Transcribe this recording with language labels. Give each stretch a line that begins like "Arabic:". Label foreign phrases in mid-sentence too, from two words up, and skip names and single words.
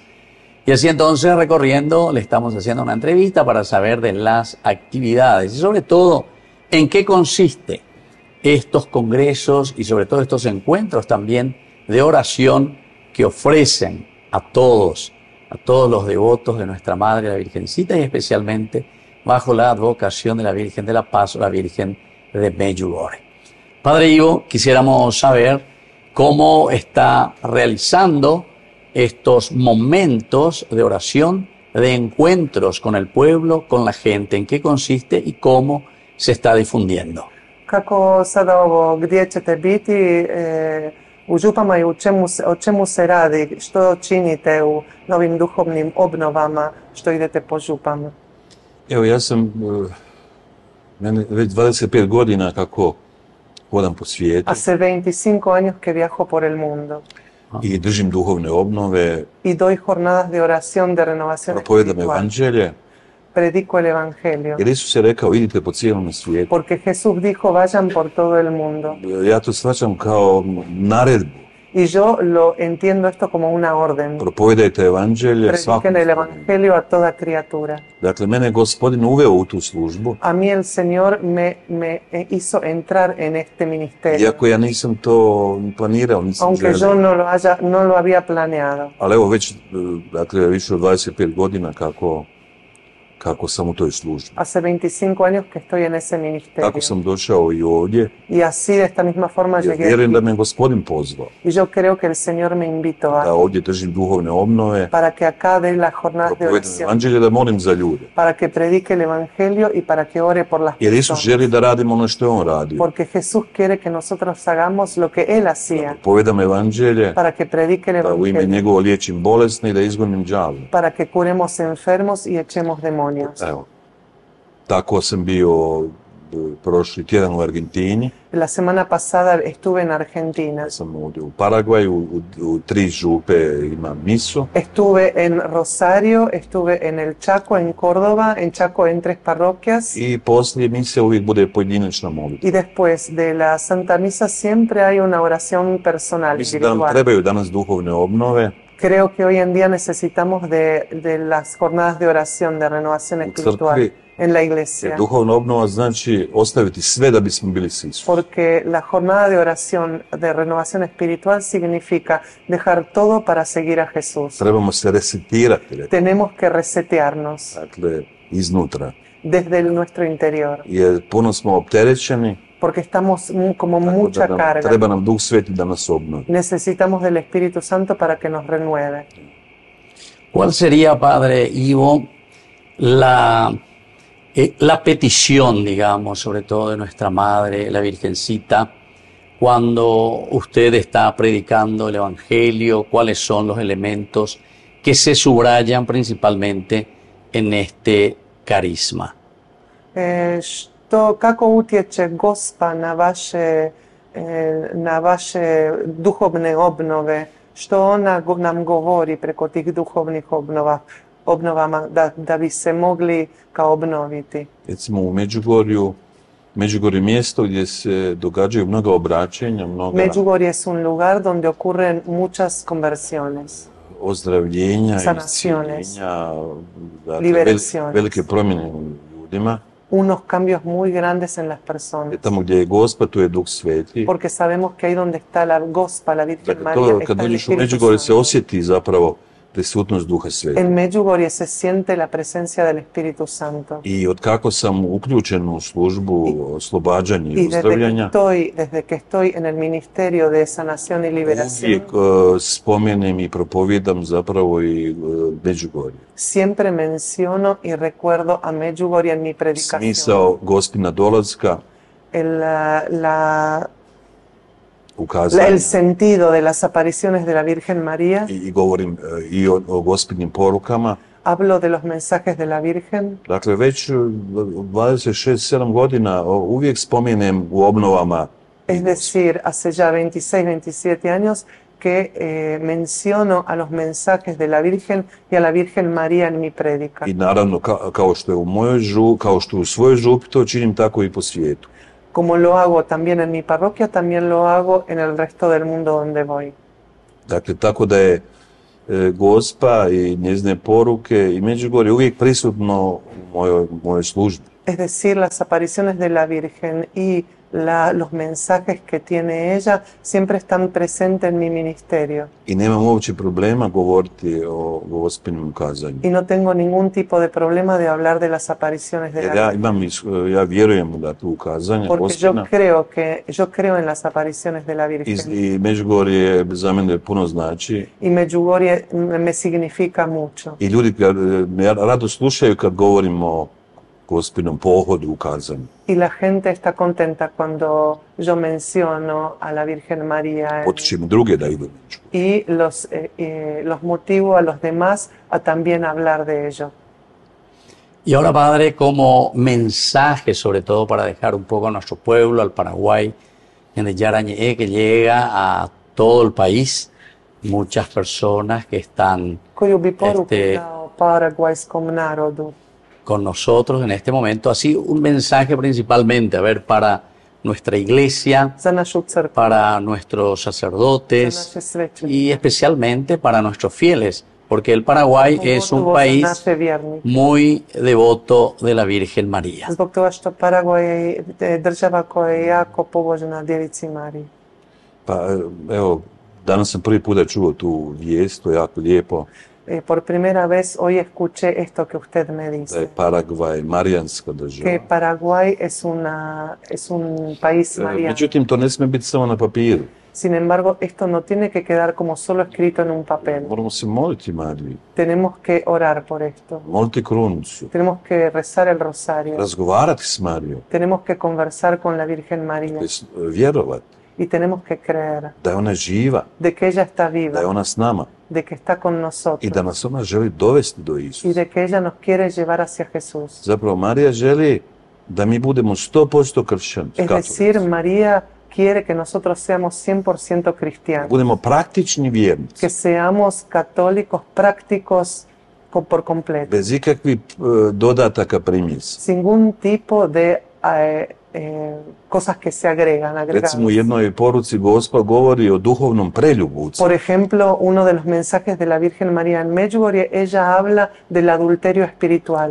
Spanish: Y así entonces, recorriendo, le estamos haciendo una entrevista para saber de las actividades y sobre todo en qué consiste estos congresos y sobre todo estos encuentros también de oración que ofrecen a todos los devotos de nuestra Madre la Virgencita y especialmente bajo la advocación de la Virgen de la Paz o la Virgen de Medjugorje. Padre Ivo, quisiéramos saber cómo está realizando estos momentos de oración de encuentros con el pueblo, con la gente, en qué consiste y cómo se está difundiendo.
Croatian: Kako sada ovo, gdje ćete biti u župama i o čemu se radi, što činite u novim duhovnim obnovama, što idete po župama? Evo, ja sam mene već 25 godina kako hodam po svijetu.
Spanish: Hace 25 años que viajo por el mundo.
Croatian: I držim duhovne obnove.
Spanish: Y doy jornadas de oración, de renovación
Croatian: propovedam
Spanish: espiritual.
Croatian: evanđelje.
Spanish: Predico el evangelio.
Croatian: Jer Isus je rekao, idite po cijelom svijetu.
Spanish: Porque Jesús dijo, vayan por todo el mundo.
Croatian: Ja to shvaćam kao naredbu.
Spanish: Y yo lo entiendo esto como una orden.
Croatian: Propovedajte evanđelje svakom.
Spanish: Prediquen el evangelio a toda criatura.
Croatian: Dakle, mene je Gospodin uveo u tu službu.
Spanish: A mí el Señor me hizo entrar en este ministerio.
Croatian: Iako ja nisam to planirao, nisam
Spanish: Aunque
Croatian: želeo.
Spanish: yo no lo había planeado.
Croatian: Ali evo već, dakle, više od 25 godina kako sam u toj službi.
Spanish: Hace 25 años que estoy en ese ministerio.
Croatian: Tako sam došao i ovdje.
Spanish: Y así de esta misma forma
Croatian: Jer
Spanish: llegué
Croatian: vjerujem
Spanish: aquí.
Croatian: da me Gospodin pozvao.
Spanish: Y yo creo que el Señor me invitó
Croatian: Da
Spanish: a
Croatian: ovdje držim duhovne obnove.
Spanish: para que acá dé las jornadas de
Croatian: Propovedam
Spanish: oración,
Croatian: evanđelje, da molim za ljude.
Spanish: para que predique el evangelio y para que ore por las
Croatian: Jer Isus
Spanish: personas.
Croatian: želi da radimo ono što je On radio.
Spanish: Porque Jesús quiere que nosotros hagamos lo que Él hacía,
Croatian: Povedam evanđelje,
Spanish: para que predique el
Croatian: da u ime
Spanish: evangelio,
Croatian: njegovo liječim bolesne i da izgonim đavle.
Spanish: para que curemos enfermos y echemos demonios.
Croatian: Evo. Tako sam bio prošli tjedan u Argentini.
Spanish: La semana pasada estuve en Argentina.
Croatian: Sam ovdje u Paragvaju, u 3 župe imam misu.
Spanish: Estuve en Rosario, estuve en el Chaco, en Córdoba, en Chaco en 3 parroquias.
Croatian: I poslije mise uvijek bude pojedinačna molitva.
Spanish: Y después de la Santa Misa siempre hay una oración personal,
Croatian: Mislim da nam
Spanish: individual.
Croatian: trebaju danas duhovne obnove.
Spanish: Creo que hoy en día necesitamos de las jornadas de oración, de renovación espiritual
Croatian: crkvi.
Spanish: en la
Croatian: Jer
Spanish: iglesia.
Croatian: duhovna obnova znači ostaviti sve da bismo bili s Isusom.
Spanish: Porque la jornada de oración, de renovación espiritual significa dejar todo para seguir a Jesús.
Croatian: Trebamo se resetirati,
Spanish: Tenemos que resetearnos
Croatian: dakle, iznutra.
Spanish: desde nuestro interior.
Croatian: Jer puno smo opterećeni.
Spanish: Porque estamos como
Croatian: Tako
Spanish: mucha
Croatian: da
Spanish: carga.
Croatian: treba nam Duh Sveti da nas obnovi.
Spanish: Necesitamos del Espíritu Santo para que nos renueve. ¿Cuál sería, Padre Ivo, la petición, digamos, sobre todo de nuestra Madre, la Virgencita, cuando usted está predicando el Evangelio? ¿Cuáles son los elementos que se subrayan principalmente en este carisma?
Croatian: Kako utječe Gospa na vaše duhovne obnove? Što ona nam govori preko tih duhovnih obnovama da bi se mogli kao obnoviti? Recimo u Međugorju je mjesto gdje se događaju mnoga obraćenja,
Spanish: Međugorje es un lugar donde ocurren muchas conversiones,
Croatian: ozdravljenja,
Spanish: sanaciones,
Croatian: isciljenja,
Spanish: liberaciones.
Croatian: velike promjene u ljudima.
Spanish: Unos cambios muy grandes en las personas.
Croatian: Tamo gdje je Gospa, tu je Duh Sveti.
Spanish: Porque sabemos que ahí donde está la Gospa, la Virgen
Croatian: Dakle,
Spanish: María,
Croatian: to
Spanish: está
Croatian: kad
Spanish: el
Croatian: dođeš u
Spanish: Espíritu
Croatian: Međugorje se
Spanish: Santo.
Croatian: osjeti zapravo prisutnost Duha Sveta.
Spanish: En Međugorje se siente la presencia del Espíritu Santo.
Croatian: I od kako sam uključen u službu oslobađanja i
Spanish: Y
Croatian: uzdravljanja,
Spanish: desde que estoy en el ministerio de sanación y liberación,
Croatian: uvijek spomenem i propovijedam zapravo i Međugorje.
Spanish: siempre menciono y recuerdo a Međugorje en mi predicación.
Croatian: Smisao Gospina dolaska, ukazanja.
Spanish: El sentido de las apariciones de la Virgen María.
Croatian: I govorim i o Gospinim porukama.
Spanish: Hablo de los mensajes de la Virgen.
Croatian: Dakle, već 26-7 godina uvijek spomenem u obnovama.
Spanish: Es decir, hace ya 26-27 años que menciono a los mensajes de la Virgen y a la Virgen María en mi prédica.
Croatian: I naravno, kao što je u mojoj župi, kao što u svojoj župi, to činim tako i po svijetu.
Spanish: Como lo hago también en mi parroquia, también lo hago en el resto del mundo donde voy.
Croatian: Dakle, tako da je Gospa i njezine poruke i Međugorje uvijek prisutno u mojoj službi.
Spanish: Es decir, las apariciones de la Virgen y los mensajes que tiene ella siempre están presentes en mi ministerio.
Croatian: I nemam uopće problema govoriti o gospelnom kazanju.
Spanish: Y no tengo ningún tipo de problema de hablar de las apariciones de
Croatian: Jer
Spanish: la
Croatian: ja,
Spanish: Virgen.
Croatian: ja vjerujem da tu kazanja
Spanish: Porque
Croatian: gospelna
Spanish: yo creo en las apariciones de la Virgen.
Croatian: i Međugorje za mene puno znači.
Spanish: Y Medjugorje me significa mucho.
Croatian: I ljudi me rado slušaju kad govorimo o gospelnom pohodu u kazanju.
Spanish: Y la gente está contenta cuando yo menciono a la Virgen María
Croatian: Potičem druge da idu među.
Spanish: y los motivo a los demás a también hablar de ello. Y ahora, Padre, como mensaje, sobre todo para dejar un poco a nuestro pueblo, al Paraguay, Ñandeyara Ñe'e, que llega a todo el país, muchas personas que están
Croatian: Koju bi poruku dao paragvajskom narodu?
Spanish: con nosotros en este momento. Así un mensaje principalmente, a ver, para nuestra iglesia,
Croatian: Za našu crkvu,
Spanish: para nuestros sacerdotes
Croatian: za naše svećenike,
Spanish: y especialmente para nuestros fieles, porque el Paraguay es un
Croatian: pogotovo za
Spanish: país
Croatian: naše vjernike.
Spanish: muy devoto de la Virgen María.
Croatian: Zbog toga što Paragvaj je država koja je jako pobožna Djevici Mariji. Pa evo, danas sam prvi puta čuo tu vijest, to je jako lijepo,
Spanish: Por primera vez hoy escuché esto que usted me
Croatian: da je
Spanish: dice,
Croatian: Paragvaj marijanska
Spanish: que
Croatian: država.
Spanish: Paraguay es un país mariano.
Croatian: Međutim, to ne smije biti samo na papiru.
Spanish: Sin embargo, esto no tiene que quedar como solo escrito en un papel.
Croatian: Moramo se moliti Mariji,
Spanish: Tenemos que orar por esto.
Croatian: moliti krunicu,
Spanish: Tenemos que rezar el rosario.
Croatian: razgovarati s Marijom,
Spanish: Tenemos que conversar con la Virgen María.
Croatian: vjerovati
Spanish: Y tenemos que creer
Croatian: da je ona živa,
Spanish: de que ella está
Croatian: da je
Spanish: viva,
Croatian: ona s nama
Spanish: de que está con
Croatian: i
Spanish: nosotros
Croatian: da nas ona želi dovesti do
Spanish: y
Croatian: Isusa.
Spanish: de que ella nos quiere llevar hacia Jesús.
Croatian: Zapravo, Marija želi da mi budemo 100% kršćani,
Spanish: Es decir, María quiere que nosotros seamos 100% cristianos,
Croatian: budemo praktični vjernici,
Spanish: que seamos católicos prácticos por completo,
Croatian: bez ikakvih dodataka primjesa.
Spanish: sin ningún tipo de cosas que se agregan, agregadas.
Croatian: Recimo, u jednoj poruci Gospa govori o duhovnom preljubu.
Spanish: Por ejemplo, uno de los mensajes de la Virgen María en Medjugorje, ella habla del adulterio espiritual.